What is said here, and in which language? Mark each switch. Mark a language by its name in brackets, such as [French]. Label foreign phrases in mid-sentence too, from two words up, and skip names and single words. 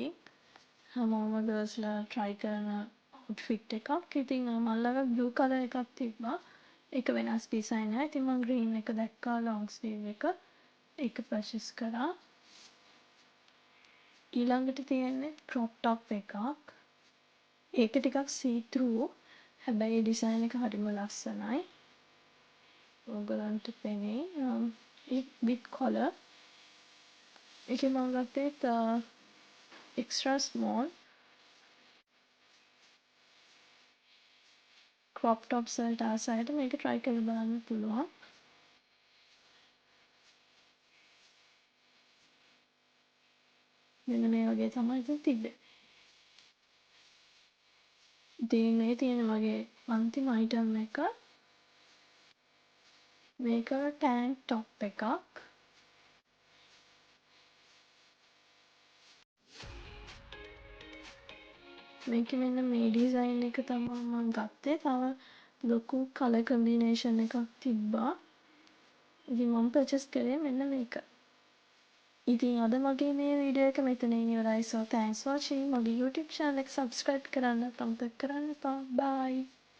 [Sinhala] හැමෝම ගර්ල්ස්ලා try කරන outfit එකක්. ඉතින් මම ළඟ [English] blue colour [Sinhala] එකක් තිබ්බා. ඒක වෙනස් ඩිසයින් එකක්. ඉතින් මම ග්‍රීන් එක දැක්කා [English] long sleeve [Sinhala] එක. ඒක පර්චේස් කරා. ඊළඟට තියෙන්නේ [English] crop top [Sinhala] එකක්. ඒක ටිකක් [English] see through. [Sinhala] හැබැයි ඩිසයින් එක හරිම ලස්සනයි. ඔයගලන්ට පෙනේ. [English] with collar. [Sinhala] ඒකේ මම ගත්තේ [English] extra small crop tops [Sinhala] වලට ආස අයට මේක try කරලා බලන්න පුළුවන්. මෙන්න මේ වගේ තමයි ඉතින් තිබ්බේ. ඉතින් මේ තියෙන මගේ අන්තිම item එක. මේක [English] tank top [Sinhala] එකක්. මේකේ මෙන්න මේ ඩිසයින් එක තමයි මම ගත්තේ. තව ලොකු [English] colour combination [Sinhala] එකක් තිබ්බා. ඉතින් මම පර්චේස් කරේ මෙන්න මේක. ඉතින් අද මගේ මේ වීඩියෝ එක මෙතනින් ඉවරයි. [English] So thanks for watching. [Sinhala] මගේ [English] YouTube channel [Sinhala] එක subscribe කරන්න අමතක කරන්න එපා. Bye.